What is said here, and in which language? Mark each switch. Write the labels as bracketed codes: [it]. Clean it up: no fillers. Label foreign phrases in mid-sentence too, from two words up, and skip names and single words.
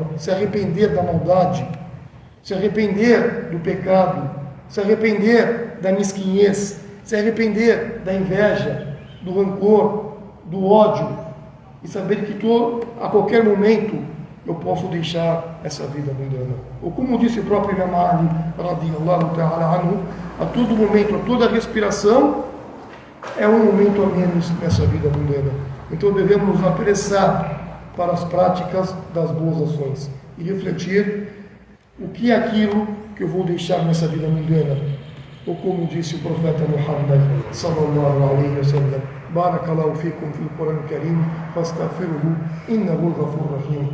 [pt] Se arrepender da maldade, se arrepender do pecado, se arrepender da mesquinhez, se arrepender da inveja, do rancor, do ódio, e saber que a qualquer momento eu posso deixar essa vida mundana. Ou como disse o próprio Imam Ali, [ar] رضي الله تعالى عنه, [pt] a todo momento, a toda respiração é um momento a menos nessa vida mundana. Então devemos nos apressar para as práticas das boas ações e refletir o que é aquilo que eu vou deixar nessa vida mundana. Ou como disse o profeta Muhammad [ar] صلى الله عليه وسلم بارك الله فيكم في القرآن الكريم فاستغفروه إنه غفور رحيم.